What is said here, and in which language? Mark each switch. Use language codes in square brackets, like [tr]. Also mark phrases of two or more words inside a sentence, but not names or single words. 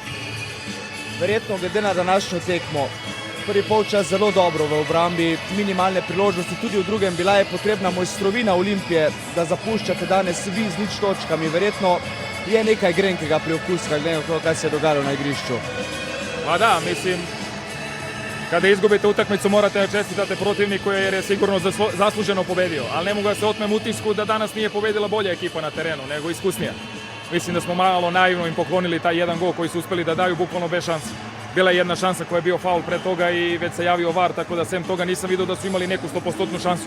[sl] Verjetno glede na današnjo tekmo, prvi polčas zelo dobro v obrambi, minimalne priložnosti, tudi v drugem bila je potrebna mojstrovina Olimpije, da zapuščate danes vi z 0 točkami. Verjetno je nekaj grenkega priokuska, glede na to, kaj se je dogajalo na igrišču. [sr] Pa da, mislim, kada izgubite utakmicu morate da čestitate protivniku jer je sigurno zasluženo pobedio, ali ne mogu da se otmem utisku da danas nije pobedila bolja ekipa na terenu, nego iskusnija. Mislim da smo malo naivno im poklonili taj jedan gol koji su uspeli da daju bukvalno bez šanse. Bila je jedna šansa koja je bio faul pre toga i već se javio VAR, tako da sem toga nisam vidio da su imali neku 100% šansu.